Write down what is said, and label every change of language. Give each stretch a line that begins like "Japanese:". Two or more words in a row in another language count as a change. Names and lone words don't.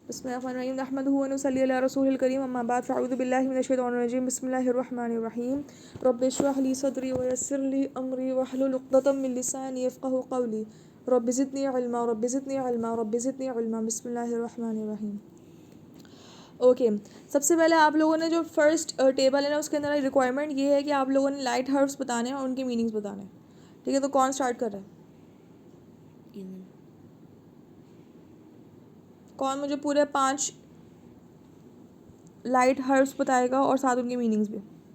Arabic: بسم الله الرحمن الرحيم نحمده ونصلي على رسوله الكريم أما بعد فأعوذ بالله من الشيطان الرجيم بسم الله الرحمن الرحيم رب اشرح لي صدري ويسر لي أمري واحلل عقدة من لساني يفقهوا قولي رب زدني علما رب زدني علما رب زدني علما بسم الله الرحمن الرحيم.
Urdu: اوکے، سب سے پہلے آپ لوگوں نے جو
English: first table
Urdu: ہے نا اس کے اندر ریکوائرمنٹ یہ ہے کہ آپ لوگوں نے
English: light herbs
Urdu: بتانے ہیں اور ان کے مینینگز بتانے ہیں. ٹھیک ہے، تو کون اسٹارٹ کر رہا ہے؟ کون مجھے پورے 5
English: light herbs
Urdu: بتائے گا اور ساتھ ان کے مینینگز بھی?